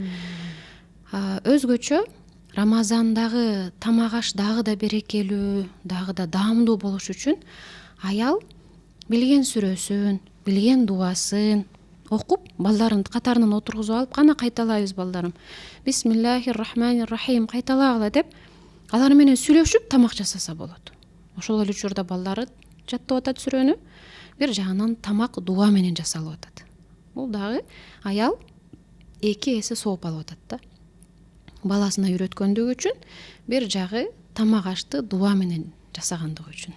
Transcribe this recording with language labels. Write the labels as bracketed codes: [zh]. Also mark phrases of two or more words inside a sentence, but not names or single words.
[ky] Өзгөчө Рамазандагы тамак аш дагы да берекелүү, дагы да даамдуу болуш үчүн аял билген сүрөсүн, билген дубасын окуп, балдарын катарынан отургузуп алып, кана кайталайбыз балдарым, [ar] بسم الله الرحمن الرحيم [ky] кайталагыла деп, алар менен сүйлөшүп тамак жасаса болот. Ошол эле учурда балдары жаттап атат сүрөнү, бир жагынан тамак дуа менен жасалып атат. Бул дагы аял 2 эсе сооп алып атат да. Баласына үйрөткөндүгү үчүн, бир жагы тамак ашты дуа менен жасагандыгы үчүн.